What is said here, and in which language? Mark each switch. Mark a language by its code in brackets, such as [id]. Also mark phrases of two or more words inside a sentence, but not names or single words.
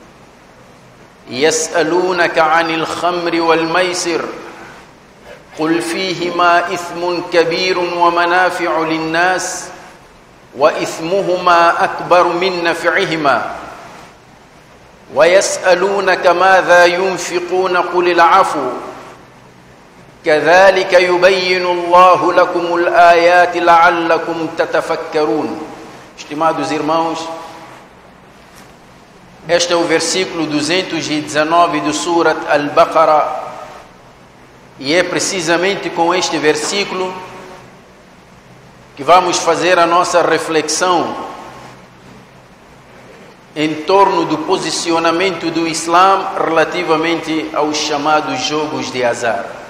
[ar] يسألونك عن الخمر والميسر قل فيهما إثم كبير ومنافع للناس وإثمهما أكبر من نفعهما ويسألونك ماذا ينفقون قل العفو كذلك يبين الله لكم الآيات لعلكم تتفكرون. [pt] Estimados irmãos, este é o versículo 219 do Surat Al-Baqarah, e é precisamente com este versículo que vamos fazer a nossa reflexão em torno do posicionamento do Islã relativamente aos chamados jogos de azar.